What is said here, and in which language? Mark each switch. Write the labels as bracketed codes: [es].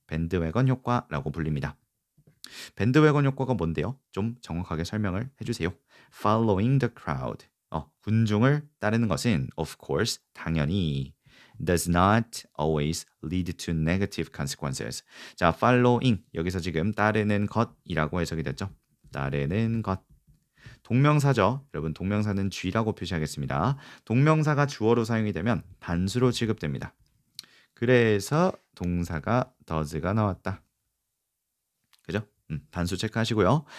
[ko] 밴드웨건 효과라고 불립니다. 밴드웨건 효과가 뭔데요? 좀 정확하게 설명을 해주세요. [en] Following the crowd. [ko] 군중을 따르는 것은 [en] of course, [ko] 당연히 [en] does not always lead to negative consequences. [ko] 자, following 여기서 지금 따르는 것이라고 해석이 됐죠. 따르는 것. 동명사죠. 여러분 동명사는 쥐라고 표시하겠습니다. 동명사가 주어로 사용이 되면 단수로 취급됩니다. 그래서 동사가 does가 나왔다. 그죠? 단수 체크하시고요.